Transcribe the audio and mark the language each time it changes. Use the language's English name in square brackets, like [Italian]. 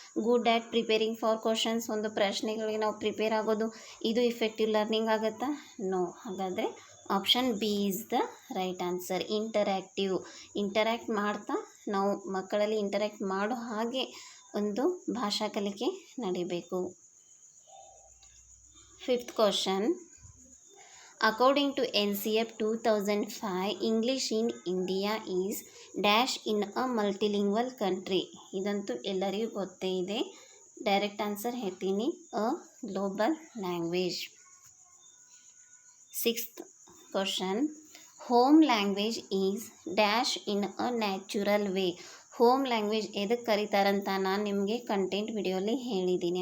[English] good at preparing for questions, [Kannada] ಒಂದು ಪ್ರಶ್ನೆಗಳಿಗೆ ನಾವು ಪ್ರಿಪೇರ್ ಆಗೋದು, ಇದು ಇಫೆಕ್ಟಿವ್ ಲರ್ನಿಂಗ್ ಆಗುತ್ತಾ? ನೋ. [English] ಹಾಗಾದರೆ option B is the right answer. [Kannada] Interact ಮಾಡ್ತಾ ನಾವು ಮಕ್ಕಳಲ್ಲಿ ಇಂಟರ್ಯಾಕ್ಟ್ ಮಾಡೋ ಹಾಗೆ ಒಂದು ಭಾಷಾ ಕಲಿಕೆ ನಡಿಬೇಕು. [English] 5th question. According to NCF 2005, English in India is dash in a multilingual country. [Kannada] ಇದಂತೂ ಎಲ್ಲರಿಗೂ ಗೊತ್ತೇ ಇದೆ. [English] Direct answer ಹೇಳ್ತೀನಿ, a global language. 6th question. Home language is dash in a natural way. [Kannada] Home language ಎದಕ್ಕೆ ಕರೀತಾರಂತ ನಾನು ನಿಮಗೆ content ವಿಡಿಯೋಲಿ ಹೇಳಿದ್ದೀನಿ.